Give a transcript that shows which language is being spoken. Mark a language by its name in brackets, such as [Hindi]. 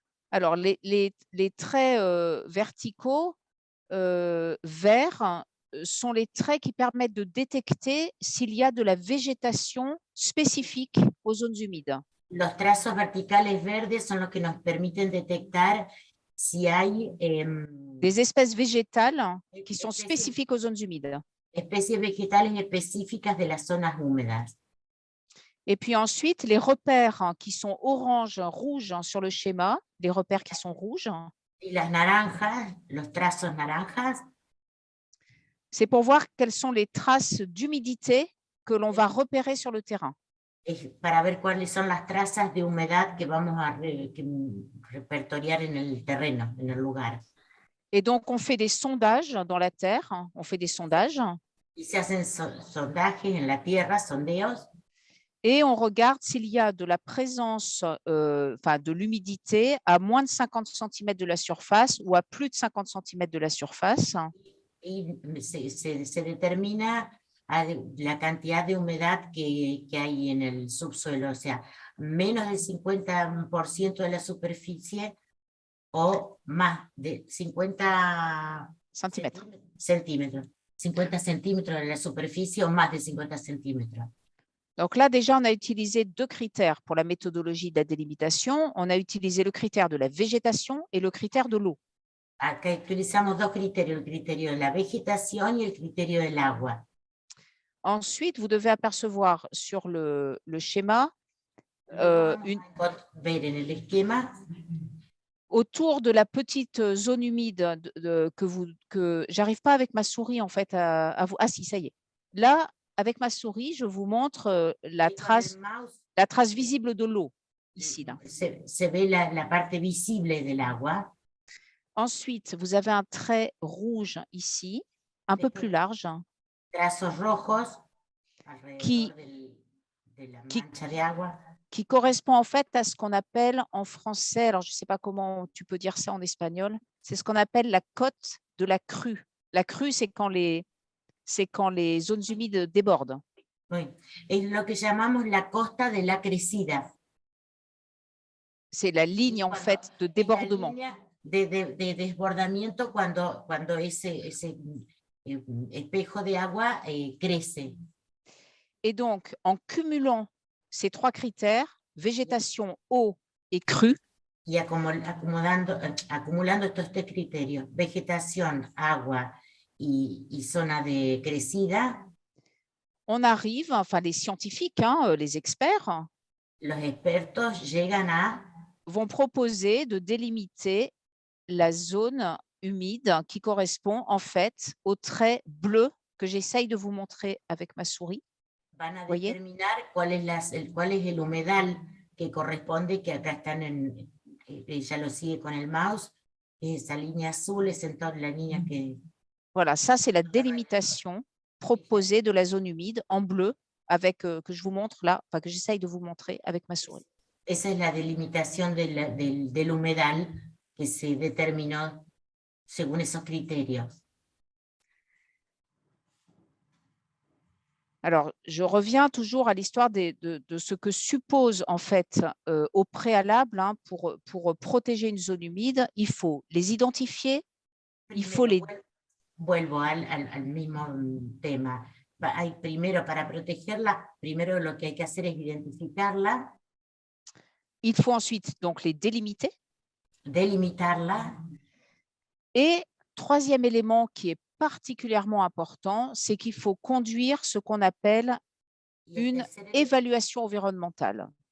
[French] Alors, les traits verticaux verts sont les traits qui permettent de détecter s'il y a de la végétation spécifique aux zones humides. [Spanish] Los trazos verticales verdes son los que nos permiten detectar si hay [French] des espèces végétales qui sont spécifiques aux zones humides. [Spanish] especies vegetales específicas de las zonas húmedas. [French] Et puis ensuite, les repères qui sont orange, rouge sur le schéma, les repères qui sont rouges, [Spanish] Y las naranjas, los trazos naranjas, [French] c'est pour voir quelles sont les traces d'humidité que l'on va repérer sur le terrain. [Spanish] es para ver cuáles son las trazas de humedad que vamos a repertoriar en el terreno, en el lugar. [French] Et donc, on fait des sondages dans la terre, on fait des sondages, [Spanish] Y se hacen sondajes en la tierra, sondeos, [French] et on regarde s'il y a de la présence, de l'humidité à moins de 50 cm de la surface ou à plus de 50 cm de la surface. [Spanish] y se determina la cantidad de humedad que hay en el subsuelo, o sea, menos del 50% de la superficie o más de 50 centímetros, 50 centímetros de la superficie o más de 50 centímetros. [French] Donc là, déjà, on a utilisé deux critères pour la méthodologie de la délimitation. On a utilisé le critère de la végétation et le critère de l'eau. [Spanish] Acá utilizamos dos criterios, el criterio de la vegetación y el criterio del agua. [French] Ensuite, vous devez apercevoir sur le schéma [Spanish] Ver en el esquema [French] autour de la petite zone humide que j'arrive pas avec ma souris en fait à vous. Ah si, ça y est. Là, avec ma souris, je vous montre la trace visible de l'eau ici. Là. [Spanish] Se ve la parte visible del agua. [French] Ensuite, vous avez un trait rouge ici, un peu plus large, [Spanish] Trazos rojos alrededor de la mancha de agua. [French] Qui correspond en fait à ce qu'on appelle en français, alors je ne sais pas comment tu peux dire ça en espagnol, c'est ce qu'on appelle la cote de la crue. La crue, c'est quand les zones humides débordent. Oui. [Spanish] Es lo que llamamos la costa de la crecida. [French] C'est la ligne en fait de débordement. [Spanish] De desbordamiento cuando ese espejo de agua crece. [French] Et donc, en cumulant ces trois critères, végétation, eau et crue, [Spanish] y acumulando estos tres criterios, vegetación, agua y zona de crecida, [French] on arrive, enfin les scientifiques, les experts, [Spanish] los expertos [French] vont proposer de délimiter la zone humide qui correspond en fait au trait bleu que j'essaye de vous montrer avec ma souris. [Spanish] Van a determinar cuál es el humedal que corresponde, que acá están ella lo sigue con el mouse, esa línea azul es entonces la línea que... [French] Voilà, ça c'est la délimitation proposée de la zone humide en bleu avec que je vous montre là, enfin que j'essaye de vous montrer avec ma souris. [Spanish] Esa es la delimitación del humedal que se determinó según esos criterios. [French] Alors, je reviens toujours à l'histoire de ce que suppose en fait au préalable pour protéger une zone humide. Il faut les identifier, il faut [Spanish] Primero, [French] les... [Spanish] vuelvo al mismo tema. Primero, para protegerla, primero lo que hay que hacer es identificarla, [French] Il faut ensuite donc les délimiter. [Spanish] delimitarla. [French] Et troisième élément qui est particulièrement important, c'est qu'il faut conduire ce qu'on appelle une évaluation environnementale.